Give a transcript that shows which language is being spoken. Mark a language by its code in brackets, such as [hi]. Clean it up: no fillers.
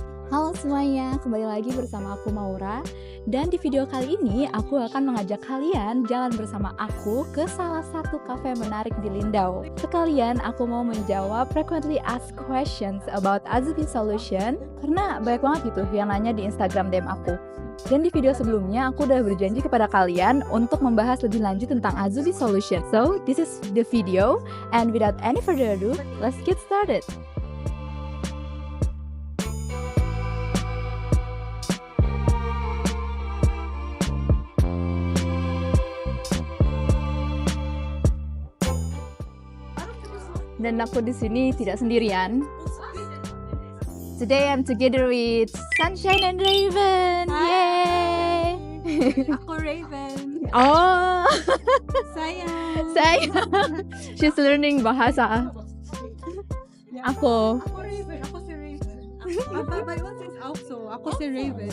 [id] Halo semuanya, kembali lagi bersama aku Maura. Dan di video kali ini aku akan mengajak kalian jalan bersama aku ke salah satu kafe menarik di Lindau. Sekalian aku mau menjawab [en] frequently asked questions about Azubi Solution, [id] karena banyak banget gitu yang nanya di Instagram DM aku. Dan di video sebelumnya aku udah berjanji kepada kalian untuk membahas lebih lanjut tentang Azubi Solution. [en] So this is the video, and without any further ado, let's get started. [id] Dan aku di sini tidak sendirian. [en] Today I'm together with Sunshine and Raven. Yay! [id] Aku Raven. Oh, Sayang. [en] she's learning bahasa. [id] Aku. Aku Raven. Aku si Raven. [en] My one is also. [id] Aku si Raven.